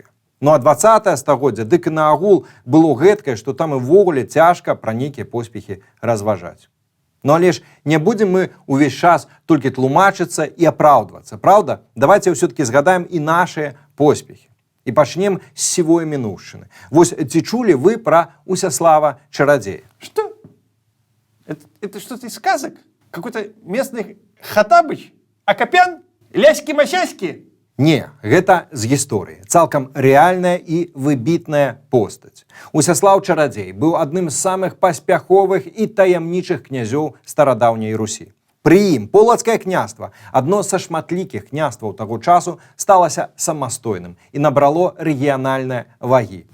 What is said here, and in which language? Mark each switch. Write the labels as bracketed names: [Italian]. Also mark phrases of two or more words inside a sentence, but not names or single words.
[Belarusian] Ну а 20-е стагоддзя дык і нагул было гэткае, што там і ввогуле цяжка пра нейкія поспехі разважаць. Ну але ж не будзем мы ўвесь час толькі тлумачыцца і апраўдвацца, праўда? Давайте ўсё-такі згадаем і нашыя поспехі. І пачнем з сівой мінуўшчыны. Вось ці чулі вы пра Усяслава Чарадзея? [Russian] Что? Это что-то из сказок? Какой-то местный Хаттабыч? Акопян? Ляськи-масяськи? [Belarusian] Не, гэта з гісторыі. Цалкам рэальная і выбітная постаць. Усяслаў Чарадзей быў адным з самых паспяховых і таямнічых князёў старадаўняй Русі. Пры ім полацкае княства, адно са шматлікіх княстваў таго часу, сталася самастойным і набрало рэгіянальныя вагі.